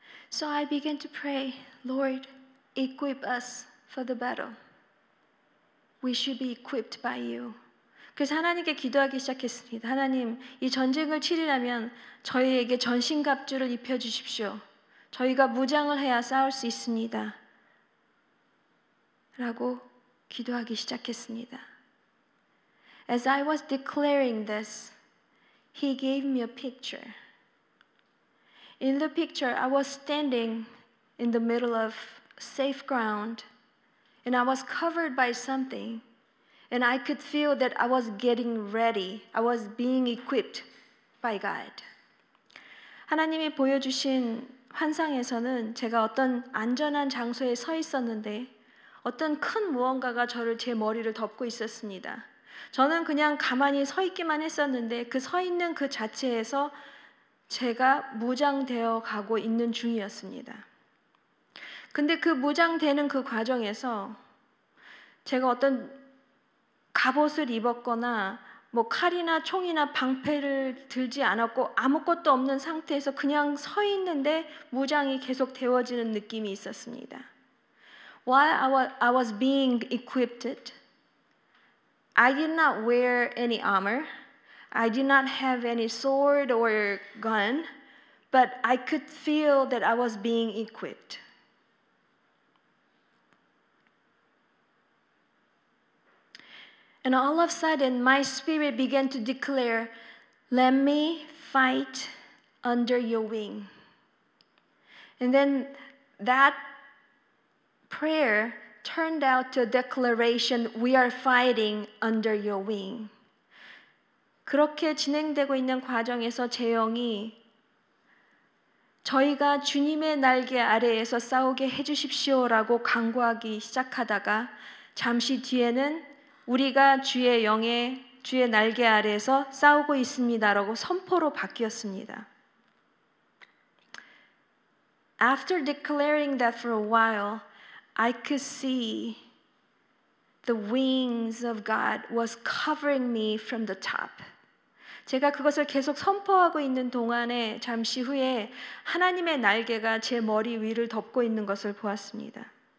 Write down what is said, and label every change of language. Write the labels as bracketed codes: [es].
[en] So I began to pray, Lord, equip us for the battle. We should be equipped by you. [ko] 그래서 하나님께 기도하기 시작했습니다. 하나님, 이 전쟁을 치르려면 저희에게 전신갑주를 입혀주십시오. 저희가 무장을 해야 싸울 수 있습니다. 라고 기도하기 시작했습니다. [en] As I was declaring this, he gave me a picture. In the picture, I was standing in the middle of safe ground, and I was covered by something, and I could feel that I was getting ready. I was being equipped by God. [ko] 하나님이 보여주신 환상에서는 제가 어떤 안전한 장소에 서 있었는데 어떤 큰 무언가가 제 머리를 덮고 있었습니다. 저는 그냥 가만히 서 있기만 했었는데 그 서 있는 그 자체에서 제가 무장되어 가고 있는 중이었습니다. 근데 그 무장되는 그 과정에서 제가 어떤 갑옷을 입었거나 칼이나 총이나 방패를 들지 않았고 아무것도 없는 상태에서 그냥 서 있는데 무장이 계속 되어지는 느낌이 있었습니다. [en] While I was being equipped, I did not wear any armor. I did not have any sword or gun, but I could feel that I was being equipped. And all of a sudden, my spirit began to declare, let me fight under your wing. And then that prayer turned out to a declaration, we are fighting under your wing. [ko] 그렇게 진행되고 있는 과정에서 제 영이 저희가 주님의 날개 아래에서 싸우게 해주십시오라고 간구하기 시작하다가 잠시 뒤에는 우리가 주의 날개 아래에서 싸우고 있습니다라고 선포로 바뀌었습니다. [en] After declaring that for a while, I could see the wings of God was covering me from the top. [ko] 제가 그것을 계속 선포하고 있는 동안에 잠시 후에 하나님의 날개가 제 머리 위를 덮고 있는 것을 보았습니다.